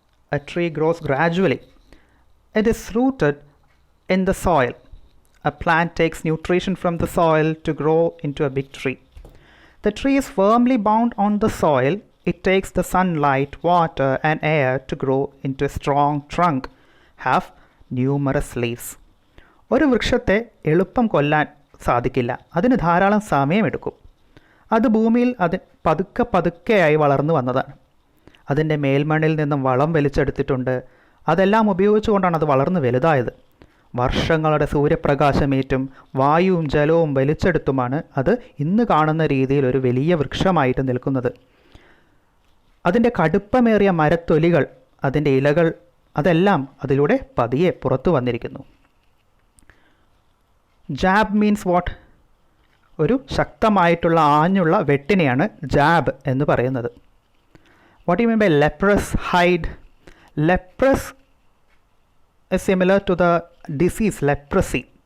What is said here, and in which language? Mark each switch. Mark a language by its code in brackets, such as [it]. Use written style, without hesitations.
[en] A tree grows gradually. It is rooted in the soil. A plant takes nutrition from the soil to grow into a big tree. The tree is firmly bound on the soil. It takes the sunlight, water, and air to grow into a strong trunk, have numerous leaves. [ml] ഒരു വൃക്ഷത്തെ എളുപ്പം കൊല്ലാൻ സാധിക്കില്ല. അതിന് ധാരാളം സമയമെടുക്കും. അത് ഭൂമിയിൽ പതുക്കെയായി വളർന്നു വന്നതാണ്. അതിൻ്റെ മേൽമണ്ണിൽ നിന്നും വളം വലിച്ചെടുത്തിട്ടുണ്ട്. അതെല്ലാം ഉപയോഗിച്ചുകൊണ്ടാണ് അത് വളർന്നു വലുതായത്. വർഷങ്ങളുടെ സൂര്യപ്രകാശമേറ്റും വായുവും ജലവും വലിച്ചെടുത്തുമാണ് അത് ഇന്ന് കാണുന്ന രീതിയിൽ ഒരു വലിയ വൃക്ഷമായിട്ട് നിൽക്കുന്നത്. അതിൻ്റെ കടുപ്പമേറിയ മരത്തൊലികൾ, അതിൻ്റെ ഇലകൾ, അതെല്ലാം അതിലൂടെ പതിയെ പുറത്തു വന്നിരിക്കുന്നു. [en] Jab means what? [ml] ഒരു ശക്തമായിട്ടുള്ള ആഞ്ഞുള്ള വെട്ടിനെയാണ് ജാബ് എന്ന് പറയുന്നത്. [en] What you mean by leprous hide? Leprous is similar to the disease leprosy.